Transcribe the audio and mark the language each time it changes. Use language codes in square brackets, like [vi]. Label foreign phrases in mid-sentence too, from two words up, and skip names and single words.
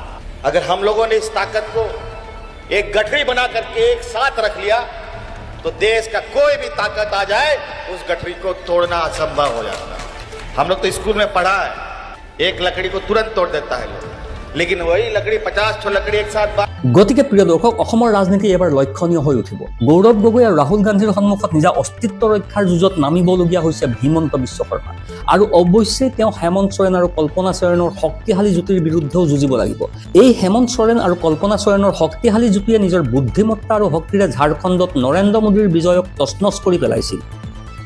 [hi] अगर हम लोगों ने इस ताकत को एक गठरी बना करके एक साथ रख लिया तो देश का कोई भी ताकत आ जाए उस गठरी को तोड़ना असंभव हो जाता है। हम लोग तो स्कूल में पढ़ा है, एक लकड़ी को तुरंत तोड़ देता है लोग, लेकिन वही लकड़ी 50 ठो लकड़ी एक साथ [as] গতিকে প্ৰিয় দৰ্শক, অসমৰ ৰাজনীতি এবাৰ লক্ষণীয় হৈ উঠিব। গৌৰৱ গগৈ আৰু ৰাহুল গান্ধীৰ সন্মুখত নিজা অস্তিত্ব ৰক্ষাৰ যুঁজত নামিবলগীয়া হৈছে হিমন্ত বিশ্ব শৰ্মা। আৰু অৱশ্যে তেওঁ হেমন্ত সোৰেন আৰু কল্পনা সোৰেনৰ শক্তিশালী যুতিৰ বিৰুদ্ধেও যুঁজিব লাগিব। এই হেমন্ত সোৰেন আৰু কল্পনা সোৰেনৰ শক্তিশালী যুতিয়ে নিজৰ বুদ্ধিমত্তা আৰু শক্তিৰে ঝাৰখণ্ডত নৰেন্দ্ৰ মোদীৰ বিজয়ক তছনছ কৰি পেলাইছিল।